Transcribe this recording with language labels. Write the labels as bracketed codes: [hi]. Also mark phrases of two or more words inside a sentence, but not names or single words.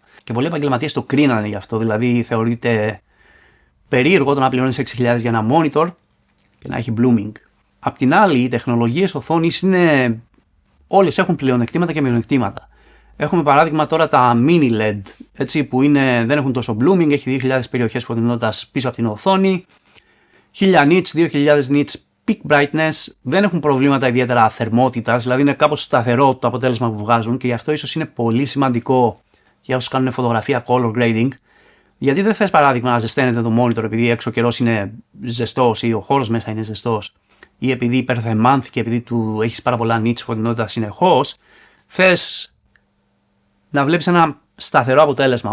[el] Και πολλοί επαγγελματίες το κρίνανε γι' αυτό, δηλαδή θεωρείται περίεργο το να πληρώνεις 6.000 για ένα monitor και να έχει blooming. Απ' την άλλη, οι τεχνολογίες οθόνης όλες έχουν πλεονεκτήματα και μειονεκτήματα. Έχουμε παράδειγμα τώρα τα [en] mini LED, [el] έτσι, που δεν έχουν τόσο blooming, έχει 2.000 περιοχές φωτεινότητας πίσω από την οθόνη, 1.000 nits, [en] 2.000 nits peak brightness, [el] δεν έχουν προβλήματα ιδιαίτερα θερμότητας, δηλαδή είναι κάπως σταθερό το αποτέλεσμα που βγάζουν και γι' αυτό ίσως είναι πολύ σημαντικό για όσους κάνουν φωτογραφία [en] color grading, [el] γιατί δεν θες παράδειγμα να ζεσταίνεται το monitor επειδή έξω καιρός είναι ζεστός ή ο χώρος μέσα είναι ζεστός ή επειδή υπερθερμάνθηκε, επειδή του έχεις πάρα πολλά nits φωτεινότητα συνεχώς, θες να βλέπεις ένα σταθερό αποτέλεσμα.